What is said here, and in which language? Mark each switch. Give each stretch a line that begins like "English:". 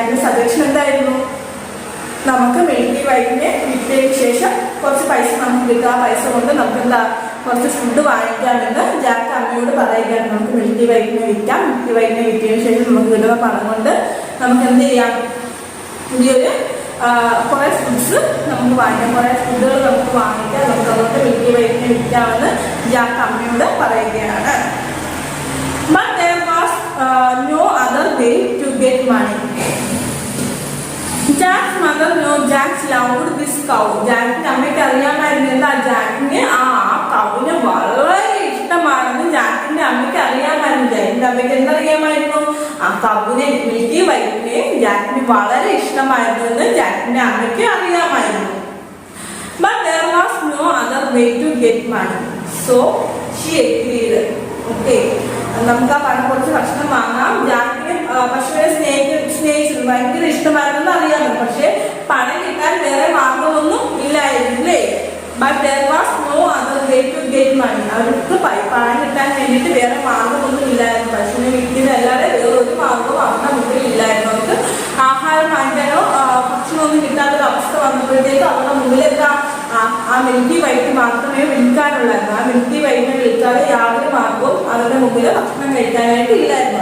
Malayalam: ജാക്കിന്റെ suggestion എന്തായിരുന്നു? നമുക്ക് milky വൈറ്റിനെ വിറ്റതിന് ശേഷം കുറച്ച് പൈസ നമുക്ക് കിട്ടുക, ആ പൈസ കൊണ്ട് നമുക്ക് എന്താ കുറച്ച് ഫുഡ് വാങ്ങിക്കാമെന്ന് ജാക്ക് അമ്മയോട് പറയുകയാണ്. നമുക്ക് മിൽക്കി വൈറ്റിനെ വിൽക്കാം, മിൽക്കി വൈറ്റിനെ വിറ്റതിന് ശേഷം നമുക്ക് കിട്ടുന്ന പണം കൊണ്ട് നമുക്ക് എന്ത് ചെയ്യാം, പുതിയൊരു കുറെ ഫുഡ്സ് നമുക്ക് വാങ്ങിക്കാം, കുറെ ഫുഡുകൾ നമുക്ക് വാങ്ങിക്കാം, നമുക്ക് അതുകൊണ്ട് മിൽക്കി വൈറ്റിനെ വിൽക്കാമെന്ന് ജാക്ക് അമ്മയോട് പറയുകയാണ്.
English: But there was no other way to get money. Jack's mother know Jack's loved this cow.
Malayalam: ജാക്കിന്റെ അമ്മയ്ക്ക് അറിയാമായിരുന്നു എന്താ, ജാക്കിന് ആ കൗവിന് വളരെ ഇഷ്ടമാണെന്ന് ജാക്കിന്റെ അമ്മയ്ക്ക് അറിയാമായിരുന്നു. ജാക്കിന്റെ അമ്മയ്ക്ക് എന്തറിയാമായിരുന്നു? ആ കൗവിനെ മിൽക്കി വൈറ്റിനെ ജാക്കിന് വളരെ ഇഷ്ടമായിരുന്നു എന്ന് ജാക്കിന്റെ അമ്മയ്ക്ക് അറിയാമായിരുന്നു.
English: But there was no other way to get money. So she agreed.
Malayalam: Okay, നമുക്ക് ആ പണം കുറച്ച് ഭക്ഷണം വാങ്ങാം. ജാക്കിന് പശുവിനെ സ്നേഹിച്ചിരുന്നു, ഭയങ്കര ഇഷ്ടമായിരുന്നെന്ന് അറിയാമല്ലോ. പക്ഷെ പണം കിട്ടാൻ വേറെ മാർഗമൊന്നും ഇല്ലായിരുന്നില്ലേ?
English: But there was no other way to get money.
Malayalam: അവർക്ക് പണം കിട്ടാൻ വേണ്ടിയിട്ട് വേറെ മാർഗമൊന്നും ഇല്ലായിരുന്നു. പശുവിനെ വിൽക്കുന്നതല്ലാതെ വേറെ ഒരു മാർഗവും അവരുടെ മുമ്പിൽ ഇല്ലായിരുന്നു. അവർക്ക് ആഹാരം വാങ്ങിക്കാനോ ഭക്ഷണമൊന്നും കിട്ടാത്തൊരു അവസ്ഥ വന്നപ്പോഴത്തേക്ക് അവരുടെ മുമ്പിലെത്താ ആ മിൽക്കി വൈറ്റ് മാത്രമേ വിൽക്കാനുള്ളായിരുന്നു. ആ മിൽക്കി വൈറ്റിനെ വിൽക്കാതെ യാതൊരു മാർഗവും അവരുടെ മുമ്പിൽ ഭക്ഷണം കഴിക്കാനായിട്ട് ഇല്ലായിരുന്നു.